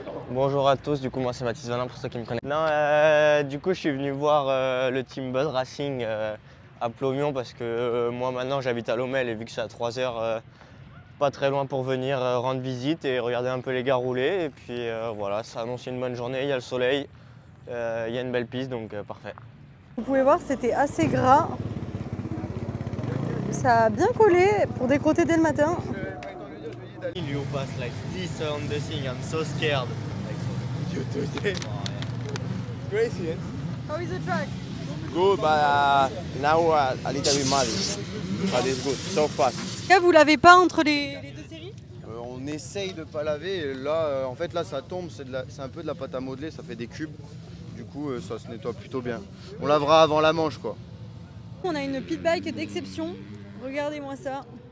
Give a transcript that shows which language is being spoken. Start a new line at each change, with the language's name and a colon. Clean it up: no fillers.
French: Bonjour à tous, du coup moi c'est Mathis Vanin pour ceux qui me connaissent. Non, du coup je suis venu voir le team Bud Racing à Plomion parce que moi maintenant j'habite à Lommel et vu que c'est à 3 heures, pas très loin pour venir rendre visite et regarder un peu les gars rouler. Et puis voilà, ça annonce une bonne journée, il y a le soleil, il y a une belle piste donc parfait. Vous pouvez voir, c'était assez gras. Ça a bien collé pour décrotter dès le matin.
English: You pass like this on the thing, I'm so scared. You today. Crazy, eh? How is the track? Good, but now a little bit muddy. But it's good, so fast.
French: Là, vous lavez pas entre les deux séries? On essaye de pas laver. Et là, en fait, là, ça tombe. C'est un peu de la pâte à modeler. Ça fait des cubes. Du coup, ça se nettoie plutôt bien. On lavera avant la manche, quoi. On a une pit bike d'exception. Regardez-moi ça.